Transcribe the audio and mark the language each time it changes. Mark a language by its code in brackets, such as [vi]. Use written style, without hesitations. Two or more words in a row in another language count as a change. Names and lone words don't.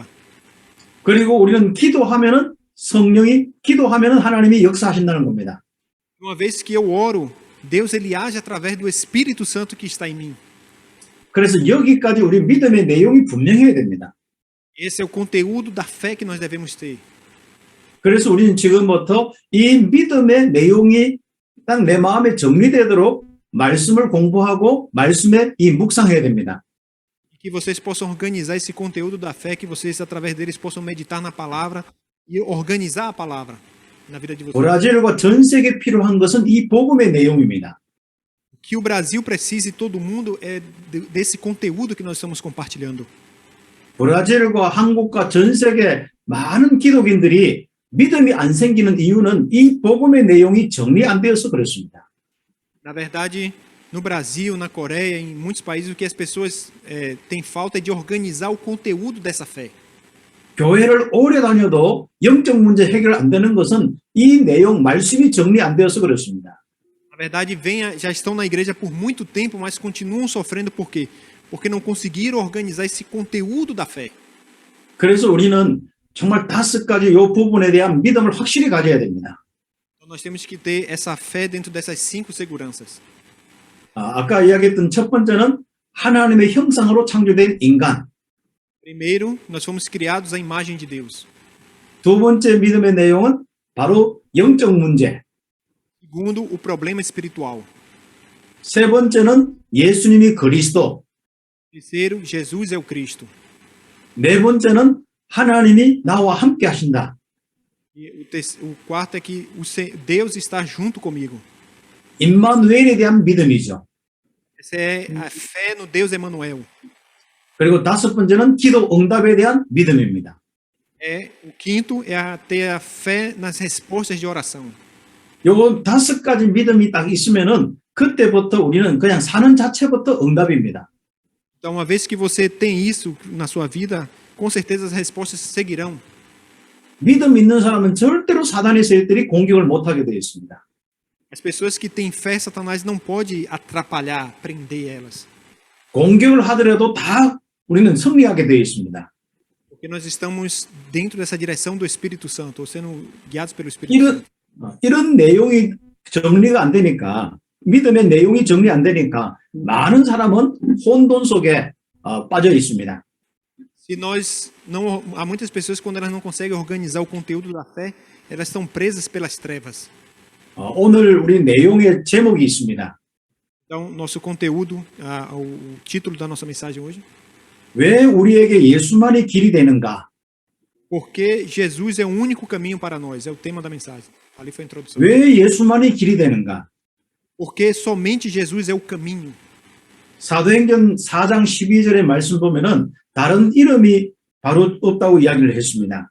[ko] 그리고 우리는 기도하면은 기도하면은 하나님이 역사하신다는 겁니다. [pt] Uma vez que eu oro, Deus ele age através do Espírito Santo que está em mim. [ko] 그래서 여기까지 우리 믿음의 내용이 분명해야 됩니다. [pt] Esse é o conteúdo da fé que nós devemos ter. [ko] 그래서 우리는 지금부터 이 믿음의 내용이 딱 내 마음에 정리되도록 말씀을 공부하고 말씀에 이 묵상해야 됩니다. [pt] Que vocês possam organizar esse conteúdo da fé, que vocês através deles possam meditar na palavra e organizar a palavra na vida de vocês. [ko] 브라질과 전 세계에 필요한 것은 이 복음의 내용입니다. [pt] O que o Brasil precisa e todo mundo é desse conteúdo que nós estamos compartilhando. [ko] 브라질과 한국과 전 세계 많은 기독인들이 믿음이 안 생기는 이유는 이 복음의 내용이 정리 안 되어서 그렇습니다. [pt] Na verdade, no Brasil, na Coreia, em muitos países, o que as pessoas têm falta é de organizar o conteúdo dessa fé. [ko] 교회를 오래 다녀도 영적 문제 해결 안 되는 것은 이 내용 말씀이 정리 안 되어서 그렇습니다. [pt] Na verdade, já estão na igreja por muito tempo, mas continuam sofrendo por quê? Porque não conseguiram organizar esse conteúdo da fé. [ko] 그래서 우리는 정말 5가지 이 부분에 대한 믿음을 확실히 가져야 됩니다. [pt] Então, nós temos que ter essa fé dentro dessas 5 seguranças. [ko] 아까 이야기했던 첫 번째는 하나님의 형상으로 창조된 인간. [pt] Primeiro, nós fomos criados à imagem de Deus. [ko] 두 번째 믿음의 내용은 바로 영적 문제. [pt] Segundo, o problema espiritual. [ko] 세 번째는 예수님이 그리스도. [pt] Terceiro, Jesus é o Cristo. [ko] 네 번째는 하나님이 나와 함께 하신다. [pt] E o quarto é que Deus está junto comigo. [ko] 임마누엘에 대한 믿음이죠. [pt] Essa é a fé no Deus Emanuel. [ko] 그리고 다섯 번째는 기도 응답에 대한 믿음입니다. [pt] O quinto é ter a fé nas respostas de oração. [ko] 요거 5가지 믿음이 딱 있으면은 그때부터 우리는 그냥 사는 자체부터 응답입니다. [pt] Então, uma vez que você tem isso na sua vida, com certeza as respostas seguirão. [ko] 믿음 있는 사람은 절대로 사단의 세력들이 공격을 못하게 되어 있습니다. [pt] As pessoas que têm fé, Satanás não pode atrapalhar, prender elas. [ko] 공격을 하더라도 다 우리는 승리하게 되어 있습니다. [pt] Porque nós estamos dentro dessa direção do Espírito Santo, ou sendo guiados pelo Espírito Santo. [ko] 이런 내용이 정리가 안 되니까, 믿음의 내용이 정리 안 되니까 많은 사람은 혼돈 속에 빠져 있습니다. [pt] Se nós não, há muitas pessoas quando elas não conseguem organizar o conteúdo da fé, elas estão presas pelas trevas. [ko] 오늘 우리 내용의 제목이 있습니다. [pt] Então, nosso conteúdo, o título da nossa mensagem hoje. [ko] 왜 우리에게 예수만이 길이 되는가? [pt] Porque Jesus é o único caminho para nós, é o tema da mensagem. Ali foi a introdução. [ko] 왜 예수만이 길이 되는가? [pt] Porque somente Jesus é o caminho. [ko] 사도행전 4장 12절의 말씀 보면은 다른 이름이 바로 없다고 이야기를 했습니다.